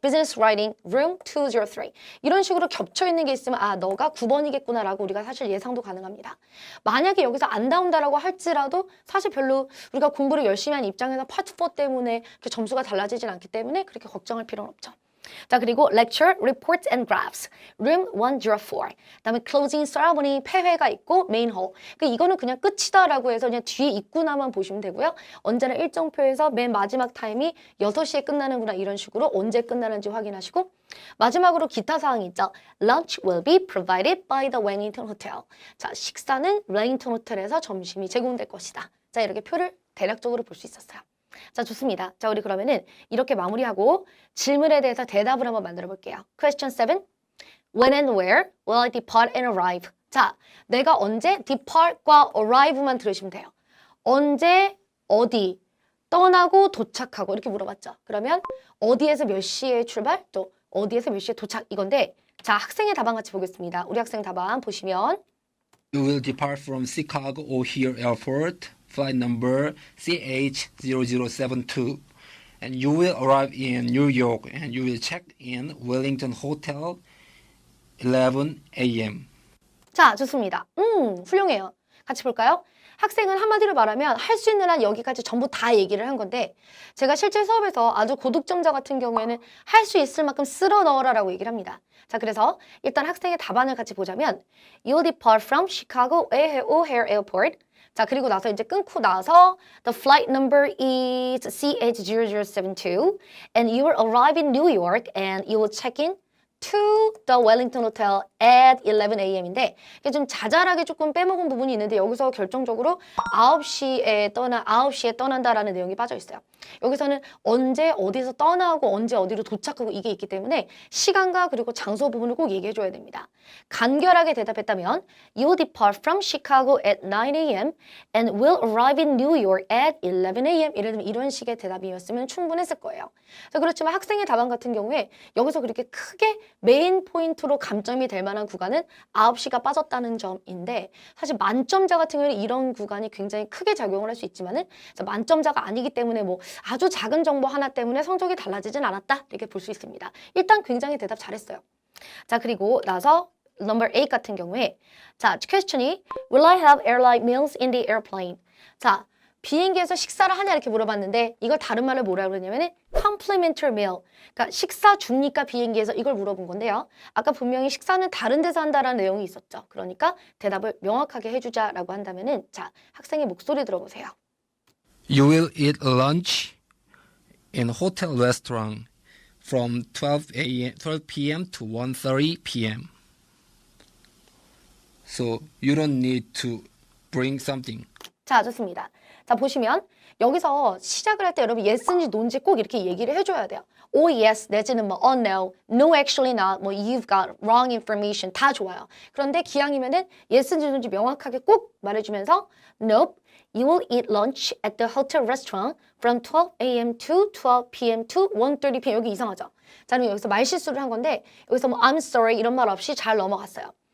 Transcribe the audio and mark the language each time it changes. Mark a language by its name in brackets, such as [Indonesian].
[Korean] 비즈니스 라이팅 룸 203 이런 식으로 겹쳐 있는 게 있으면 아 너가 9번이겠구나라고 우리가 사실 예상도 가능합니다. 만약에 여기서 안 나온다라고 할지라도 사실 별로 우리가 공부를 열심히 한 입장에서 파트 4 때문에 점수가 달라지진 않기 때문에 그렇게 걱정할 필요는 없죠. [English] 자, 그리고 lecture, reports and graphs, room 104. [Korean] 그다음에 [English] closing ceremony, [Korean] 폐회가 있고 [English] main hall. [Korean] 이거는 그냥 끝이다라고 해서 그냥 뒤에 있구나만 보시면 되고요. 언제나 일정표에서 맨 마지막 타임이 6시에 끝나는구나 이런 식으로 언제 끝나는지 확인하시고 마지막으로 기타 사항이 있죠. [English] Lunch will be provided by the Wellington Hotel. [Korean] 자, 식사는 웰링턴 호텔에서 점심이 제공될 것이다. 자, 이렇게 표를 대략적으로 볼 수 있었어요. 자, 좋습니다. 자, 우리 그러면은 이렇게 마무리하고 질문에 대해서 대답을 한번 만들어 볼게요. [English] Question 7. When and where will I depart and arrive? [Korean] 자, 내가 언제 depart과 arrive만 들으시면 돼요. 언제, 어디, 떠나고 도착하고 이렇게 물어봤죠. 그러면 어디에서 몇 시에 출발, 또 어디에서 몇 시에 도착 이건데 자, 학생의 답안 같이 보겠습니다. 우리 학생 답안 보시면 [English] You will depart from Chicago O'Hare Airport, flight number CH0072, and you will arrive in New York and you will check in Wellington Hotel 11 a.m. [Korean] 자, 좋습니다. 훌륭해요. 같이 볼까요? 학생은 한마디로 말하면 할 수 있는 한 여기까지 전부 다 얘기를 한 건데 제가 실제 수업에서 아주 고득점자 같은 경우에는 할 수 있을 만큼 쓸어 넣어라라고 얘기를 합니다. 자, 그래서 일단 학생의 답안을 같이 보자면 [English] You'll depart from Chicago O'Hare Airport. [Korean] 자, 그리고 나서 이제 끊고 나서 [English] The flight number is CH0072 and you will arrive in New York and you will check in to the Wellington Hotel at 11 a.m. [Korean] 인데 이게 좀 자잘하게 조금 빼먹은 부분이 있는데 여기서 결정적으로 9시에 떠난다라는 내용이 빠져 있어요. 여기서는 언제 어디서 떠나고 언제 어디로 도착하고 이게 있기 때문에 시간과 그리고 장소 부분을 꼭 얘기해 줘야 됩니다. [English] 간결하게 대답했다면 You'll depart from Chicago at 9 a.m. and will arrive in New York at 11 a.m. [Korean] 예를 들면 이런 식의 대답이었으면 충분했을 거예요. 자, 그렇지만 학생의 답안 같은 경우에 여기서 그렇게 크게 메인 포인트로 감점이 될 만한 구간은 9시가 빠졌다는 점인데 사실 만점자 같은 경우는 이런 구간이 굉장히 크게 작용을 할 수 있지만은 만점자가 아니기 때문에 뭐 아주 작은 정보 하나 때문에 성적이 달라지진 않았다 이렇게 볼 수 있습니다. 일단 굉장히 대답 잘했어요. 자, 그리고 나서 number 8 같은 경우에 자, 퀘스천이 [English] Will I have airline meals in the airplane? [Korean] 자, 비행기에서 식사를 하냐 이렇게 물어봤는데 이걸 다른 말로 뭐라고 그러냐면은 [English] complimentary meal. [Korean] 그러니까 식사 줍니까 비행기에서 이걸 물어본 건데요. 아까 분명히 식사는 다른 데서 한다라는 내용이 있었죠. 그러니까 대답을 명확하게 해주자라고 한다면은 자, 학생의 목소리 들어보세요. [English] You will eat lunch in hotel restaurant from 12 p.m. to 1:30 p.m. So you don't need to bring something. [Korean] 자, 좋습니다. 자, 보시면 여기서 시작을 할 때 여러분 yes인지 no인지 꼭 이렇게 얘기를 해줘야 돼요. [English] Oh yes, [Korean] 내지는 뭐 [English] oh no, no actually not, [Korean] 뭐 [English] you've got wrong information [Korean] 다 좋아요. 그런데 기왕이면은 yes인지 no인지 명확하게 꼭 말해주면서 [English] Nope, you will eat lunch at the hotel restaurant from 12 a.m. to 12 p.m. to 1:30 p.m. [Korean] 여기 이상하죠? 자, 그럼 여기서 말실수를 한 건데 여기서 뭐 [English] I'm sorry [Korean] 이런 말 없이 잘 넘어갔어요.